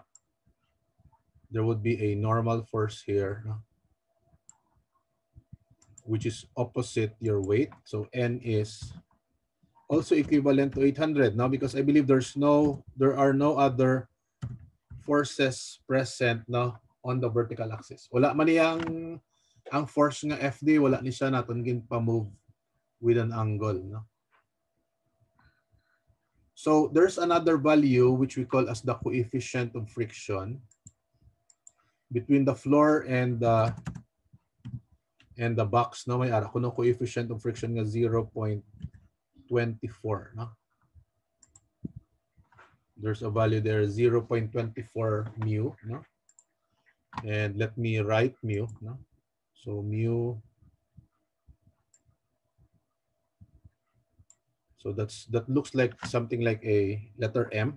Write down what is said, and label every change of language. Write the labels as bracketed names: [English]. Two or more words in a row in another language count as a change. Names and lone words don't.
[English] There would be a normal force here, which is opposite your weight. So N is also equivalent to 800 now, because I believe there are no other forces present on the vertical axis. [Hiligaynon] Wala man ang force nga FD, wala ni siya natin gin pa-move [English] with an angle. So there's another value which we call as the coefficient of friction between the floor and the box. [Hiligaynon] May ara ko no [English] coefficient of friction nga 0.24. There's a value there, 0.24 mu. And let me write mu. So mu. So that looks like something like a letter M.